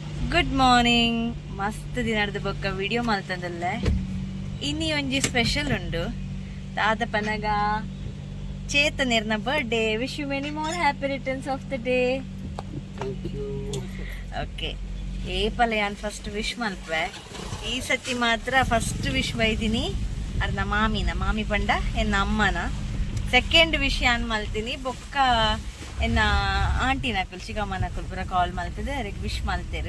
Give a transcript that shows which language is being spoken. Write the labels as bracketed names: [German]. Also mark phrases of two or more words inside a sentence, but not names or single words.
[English] Good morning. [Tulu] ಮಸ್ತ್ ದಿನದ ಬೊಕ್ಕ ವಿಡಿಯೋ ಮಲ್ತಂದಲ್ಲ ಇನ್ನಿ ಒಂಜಿ ಸ್ಪೆಷಲ್ ಉಂಡು. ದಾದ ಪನಗ ಚೇತನಿರ್ನ ಬರ್ಡೇ. [English] Wish you many more happy returns of the day. Okay, [Tulu] ಏಪಲ ಯಾನ್ [English] first wish [Tulu] ಮಲ್ಪೆ. ಈ ಸತಿ ಮಾತ್ರ [English] first wish [Tulu] ಬೈದಿನಿ ಅರ್ನ ಮಾಮಿ ಪಂಡ ಎನ್ನ ಅಮ್ಮನ. [English] second wish [Tulu] ಯಾನ್ ಮಲ್ತೀನಿ ಬೊಕ್ಕ ಎನ್ನ ಆಂಟಿನಕುಲ್ ಚಿಕ್ಕಮ್ಮನಕುಲ್ ಪೂರ ಕಾಲ್ ಮಲ್ತದೆ ಅವ್ರಿಗೆ ವಿಶ್ ಮಲ್ತೇರು.